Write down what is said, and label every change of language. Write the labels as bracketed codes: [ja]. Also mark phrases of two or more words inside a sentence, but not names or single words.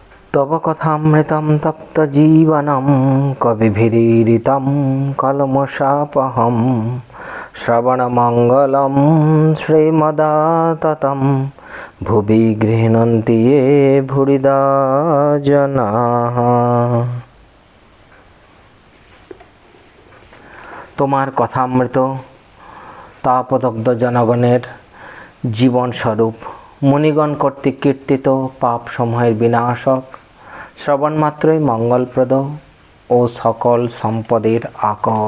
[sa] तव कथामृतं तप्तजीवनं कविभिरीडितं कल्मषापहं श्रवणमङ्गलं श्रीमदाततं भुवि गृह्णन्ति ये भूरिदा जनाः। [bn] তোমার কথামৃত তাপদগ্ধ জনগণের জীবন স্বরূপ মুনিগণ কর্তৃক কীর্তিত পাপ সমূহের বিনাশক, শ্রবণ মাত্রই মঙ্গলপ্রদ ও সকল সম্পদের আকর।